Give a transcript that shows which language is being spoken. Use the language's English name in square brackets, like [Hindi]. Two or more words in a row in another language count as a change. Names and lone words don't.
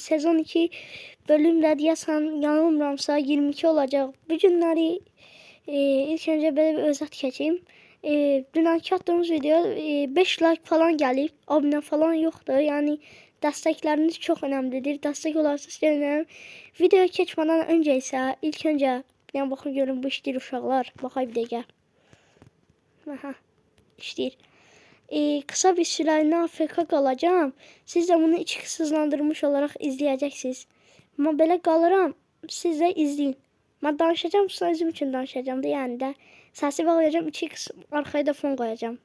[Azerbaijani] Sezon 2 bölümdə deyəsən yanılmıramsa 22 olacaq. Bu günləri ilk öncə belə bir özət keçeyim. Dünənki attığımız video 5 like falan gəlib, abunə falan yoxdur. Yəni dəstəkləriniz çox önəmlidir. Dəstək olarsa sevinirim. Videoya keçmədən öncə isə ilk öncə [Turkish] yani bakın [Azerbaijani] görün bu iştir uşaqlar. Baxay bir dəqiqə. Aha, iştir. [Turkish] Kısa bir süreliğine AFK qalacağım. Siz de bunu içi hızlandırmış olarak izleyeceksiniz. [Azerbaijani] Ama belə qalıram. [Turkish] Siz de izleyin. Ben danışacağım, sonra özüm için danışacağım da yani de. [Azerbaijani] Səsi bağlayacağım, [Turkish] içi kısım, arkaya da fon koyacağım.